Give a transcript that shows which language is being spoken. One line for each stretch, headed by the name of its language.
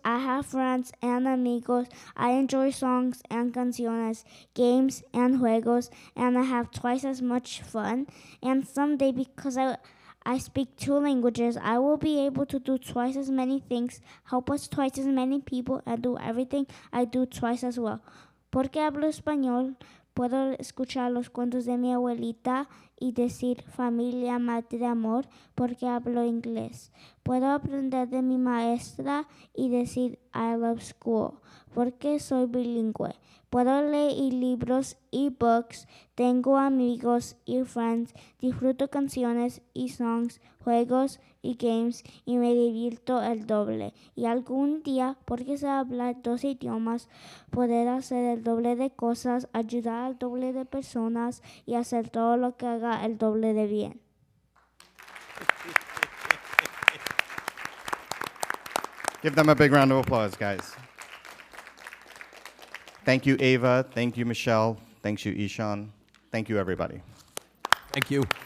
English: I have friends and amigos. I enjoy songs and canciones, games and juegos, and I have twice as much fun. And someday, because I speak 2 languages, I will be able to do twice as many things, help us twice as many people, and do everything I do twice as well.
Spanish: Porque hablo español, puedo escuchar los cuentos de mi abuelita y decir familia, madre, amor, porque hablo inglés. Puedo aprender de mi maestra y decir
English: I love school,
Spanish: porque soy bilingüe. Puedo leer libros y books, tengo amigos y friends, disfruto canciones y songs, juegos y games y me divierto el doble. Y algún día, porque sé hablar 2 idiomas, poder hacer el doble de cosas, ayudar al doble de personas y hacer todo lo que haga el doble de bien.
English: Give them a big round of applause, guys. Thank you, Ava. Thank you, Michelle. Thank you, Ishan. Thank you, everybody. Thank you.